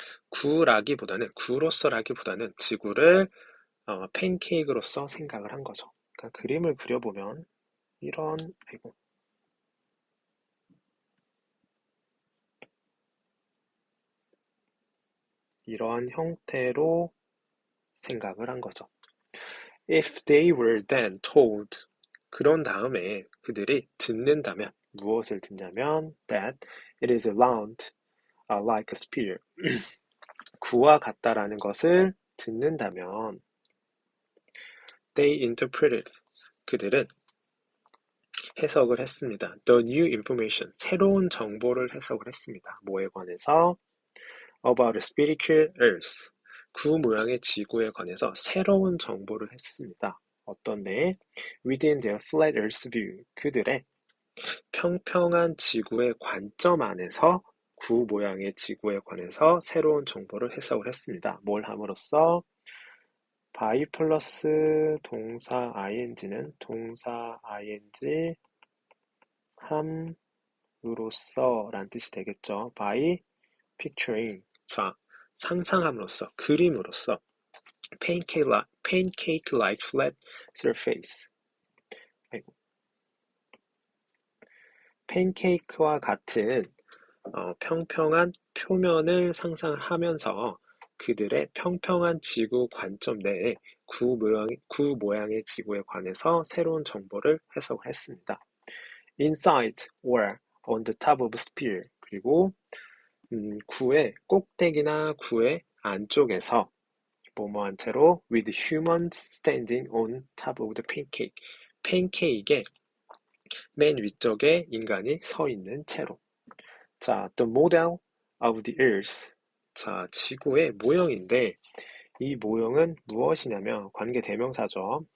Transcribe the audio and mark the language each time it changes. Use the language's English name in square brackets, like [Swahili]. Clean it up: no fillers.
[Korean] 구로서라기보다는 지구를 팬케이크로서 생각을 한 거죠. 그러니까 그림을 그려보면 이런 형태로 생각을 한 거죠. [English] If they were then told, [Korean] 그런 다음에 그들이 듣는다면, 무엇을 듣냐면 [English] that it is round, like a sphere. [Korean] 구와 같다라는 것을 듣는다면 [English] they interpreted, [Korean] 그들은 해석을 했습니다. [English] The new information, [Korean] 새로운 정보를 해석을 했습니다. 뭐에 관해서? [English] About a spherical earth, [Korean] 구 모양의 지구에 관해서 새로운 정보를 했습니다. 어떤데? [English] Within their flat earth view, [Korean] 그들의 평평한 지구의 관점 안에서 구 모양의 지구에 관해서 새로운 정보를 해석을 했습니다. 뭘 함으로써? [English] by [Korean] 플러스 동사 ing는 동사 ing 함으로써 라는 뜻이 되겠죠. [English] by picturing, [Korean] 자, 상상함으로써, 그림으로써 [English] pancake-like flat surface. [Korean] 팬케이크와 같은 평평한 표면을 상상을 하면서 그들의 평평한 지구 관점 내에 구 모양의 지구에 관해서 새로운 정보를 해석을 했습니다. [English] Inside or on the top of a sphere, [Korean] 그리고 구의 꼭대기나 구의 안쪽에서 뭐뭐한 채로 [English] with humans standing on top of the pancake, [Korean] 팬케이크의 맨 위쪽에 인간이 서 있는 채로. 자, [English] the model of the earth. [Korean] 자, 지구의 모형인데 이 모형은 무엇이냐면 관계 대명사죠.